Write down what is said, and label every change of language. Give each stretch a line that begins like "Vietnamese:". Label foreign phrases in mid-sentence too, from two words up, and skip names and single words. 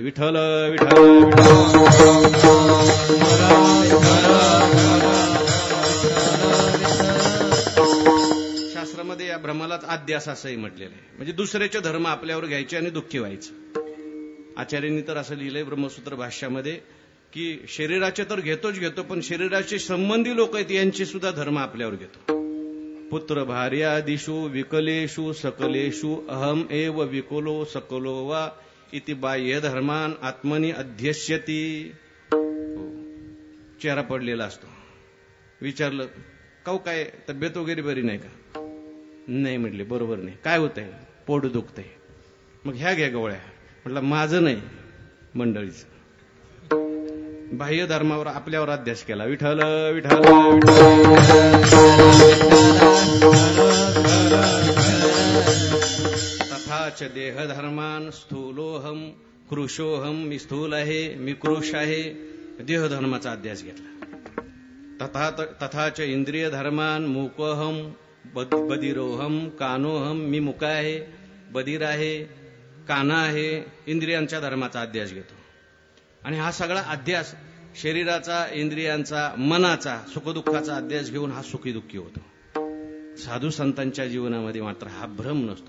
Marathi: विठ्ठल विठ्ठल शास्त्रामध्ये या भ्रमालाच आद्यास असंही म्हटलेलं आहे. म्हणजे दुसऱ्याचे धर्म आपल्यावर घ्यायचे आणि दुःखी व्हायचं. आचार्यांनी तर असं लिहिलंय ब्रह्मसूत्र भाष्यामध्ये की शरीराचे तर घेतोच घेतो, पण शरीराचे संबंधी लोक आहेत यांचे सुद्धा धर्म आपल्यावर घेतो.
Sanskrit: पुत्र भार्यादिषु विकलेषु सकलेषु अहम एव विकलो सकलो वा इति बाह्य धर्मान आत्मनी अध्यस्यती.
Marathi: चेहरा पडलेला असतो. विचारलं, काय तब्येत वगैरे बरी नाही का? नाही म्हटले, बरोबर नाही. काय होतंय? पोट दुखतंय. मग ह्या घ्या गोळ्या. म्हटलं माझं नाही, मंडळीचं. बाह्य धर्मावर आपल्यावर अध्यास केला.
Sanskrit: विठ्ठल विठ्ठल तथाच देहधर्मान स्थूलोहम कृशोहम.
Marathi: मी स्थूल आहे, मी कृश आहे. देहधर्माचा अध्यास घेतला.
Sanskrit: तथाच इंद्रिय धर्मान मूकोहम बधिरोहम कानोहम.
Marathi: मी मुका आहे, बधीर आहे, काना आहे. इंद्रियांच्या धर्माचा अध्यास घेतो. आणि हा सगळा अध्यास शरीराचा, इंद्रियांचा, मनाचा, सुखदुःखाचा अध्यास घेऊन हा सुखी दुःखी होतो. साधू संतांच्या जीवनामध्ये मात्र हा भ्रम नसतो.